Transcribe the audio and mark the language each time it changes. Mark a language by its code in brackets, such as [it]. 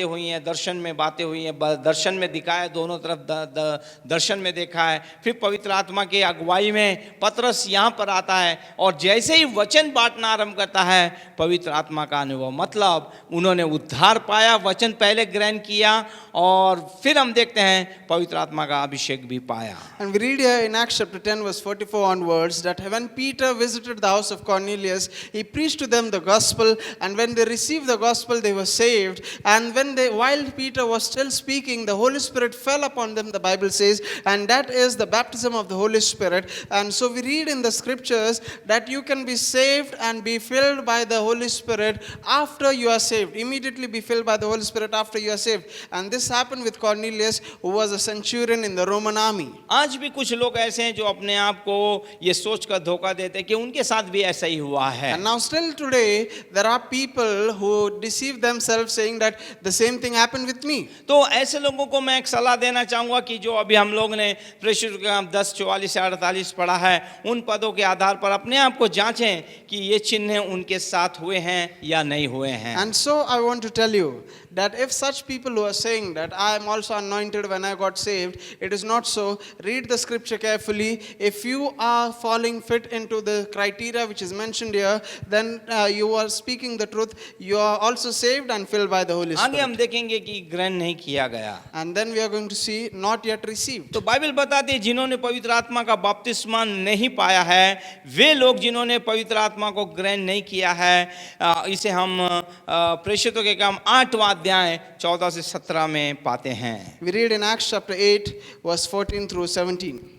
[hi] बातें हुई हैं, दर्शन में बातें हुई हैं, दर्शन में दिखाया, दोनों तरफ दर्शन में देखा है। फिर पवित्र आत्मा की अगुवाई में पतरस यहाँ पर आता है और जैसे ही वचन बांटना आरंभ करता है, पवित्र आत्मा का अनुभव, मतलब उन्होंने उद्धार पाया, वचन पहले ग्रहण किया और फिर हम देखते हैं पवित्र आत्मा का अभिषेक भी पाया। [en] And we read here in Acts chapter 10 verse 44 onwards that when Peter visited the house of Cornelius, he preached to them the gospel, and when they received the gospel, they were saved. And while Peter was still speaking, the Holy Spirit fell upon them, the Bible says, and that is the baptism of the Holy Spirit. And so we read in the scriptures that you can be saved and be filled by the Holy Spirit after you are saved. Immediately be filled by the Holy Spirit after you are saved. And this happened with Cornelius, who was a centurion in the Roman army. [hi] आज भी कुछ लोग ऐसे हैं जो अपने आप को ये सोच कर धोखा देते हैं कि उनके साथ भी ऐसा ही हुआ है। [en] And now still today there are people who deceive themselves saying that the same thing happened with me. [hi] तो ऐसे लोगों को मैं एक सलाह देना चाहूँगा कि जो अभी हम लोग ने प्रेषित का 10:44 से 48 पढ़ा है, उन पदों के आधार पर अपने आप को जांचें कि ये चिन्ह उनके साथ हुए हैं या नहीं हुए हैं। [en] And so I want to tell you that if such people who are saying that I am also anointed when I got saved, it is not so. Read the scripture carefully. If you are falling fit into the criteria which is mentioned here, then you are speaking the truth. You are also saved and filled by the Holy [hi] आगे हम [en] Spirit. [hi] देखेंगे कि ग्रहण नहीं किया गया। [en] And then we are going to see not yet received. [hi] तो Bible बताती है जिन्होंने पवित्र आत्मा का बपतिस्मा नहीं पाया है, वे लोग जिन्होंने पवित्र आत्मा को ग्रहण नहीं किया है, इसे हम प्रेषितों के काम 8वां अध्याय 14 से 17 में पाते हैं। [en] We read in Acts chapter 8 verse 14 through 17.